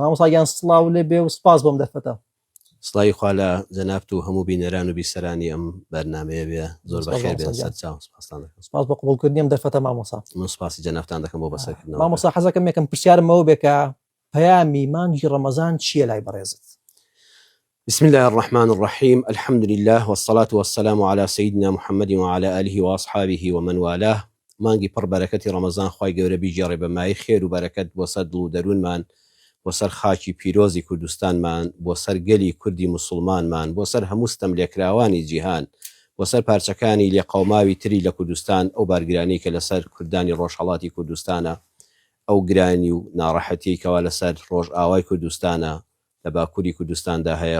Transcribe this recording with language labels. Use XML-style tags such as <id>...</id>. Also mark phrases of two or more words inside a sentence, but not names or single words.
<ckb>مامۆستایان سڵاو لێ بێ و سپاس بۆم دەرفەتە. سڵاوی خوا لە جەنابت و هەموو بینەران و بیسەرانی ئەم بەرنامەیە بێ. زۆر بەخێر بێن. سپاس بۆ قبولکردنیم دەرفەتە مامۆستا. من سپاسی جەنابتان دەکەم بۆ بەسەرکردنەوە. مامۆستا حەزەکەم یەکەم پرسیارمەوە بێ کە پەیامی مانگی ڕەمەزان چییە لای بەڕێزت؟</ckb> <ar>بسم الله الرحمن الرحيم، الحمد لله والصلاة والسلام على سيدنا محمد وعلى آله وأصحابه ومن والاه.</ar> <ckb>مانگی پڕ بەرەکەتی ڕەمەزان خوای گەورە بیجێڕێ بە مای خێر و بەرەکەت بۆ سەر دڵ و دەروونمان، بۆ سەر خاکی پیرۆزی کوردستانمان، بۆ سەر گەلی کوردی مسلمانمان، بۆ سەر هەموو ستەم لێکراوانی جیهان، بۆ سەر پارچەکانی لێقەوماوی تری لە کوردستان، ئەو بارگرانی کە لەسەر کوردانی ڕۆژهەڵاتی کوردستانە، ئەو گرانی و ناڕەحەتی کەوا لەسەر ڕۆژ ئاوای کوردستانە لە باکووری کوردستاندا هەیە.</ckb>